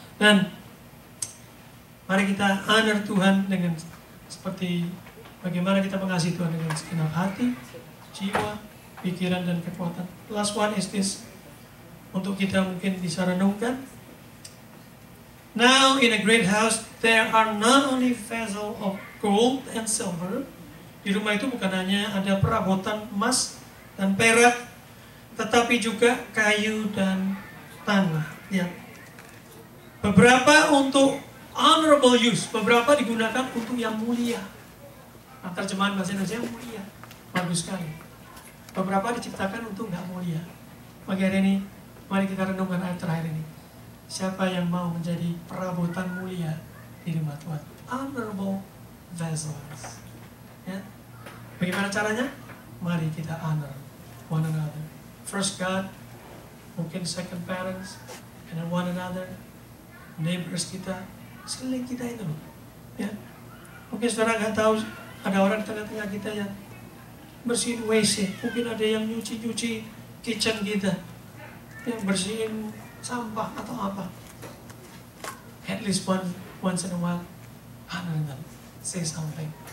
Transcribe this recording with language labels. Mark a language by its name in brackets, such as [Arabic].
[Indonesian] Dan mari kita honor Tuhan dengan seperti bagaimana kita mengasihi Tuhan dengan segenap hati, jiwa, pikiran, dan kekuatan. [English] Last one is this, [Indonesian] untuk kita mungkin bisa renungkan. [English] Now in a great house there are not only vessels of gold and silver. [Indonesian] Di rumah itu bukan hanya ada perabotan emas dan perak, tetapi juga kayu dan tanah. Ya. Beberapa untuk [English] honorable use, [Indonesian] beberapa digunakan untuk yang mulia. Nah, terjemahan bahasa Indonesia yang mulia, bagus sekali. Beberapa diciptakan untuk nggak mulia. Pagi hari ini, mari kita renungkan ayat terakhir ini. Siapa yang mau menjadi perabotan mulia di rumah Tuhan? [English] Honorable vessels. [Indonesian] Ya. Bagaimana caranya? Mari kita [English] honor one another. First God, [Indonesian] mungkin [English] second parents, and then one another, neighbors [Indonesian] kita, sekeliling kita itu loh. Ya. Mungkin saudara nggak tahu ada orang di tengah-tengah kita yang bersihin WC, mungkin ada yang nyuci-nyuci kitchen kita, yang bersihin sampah atau apa. [English] At least once in a while, honor them, say something.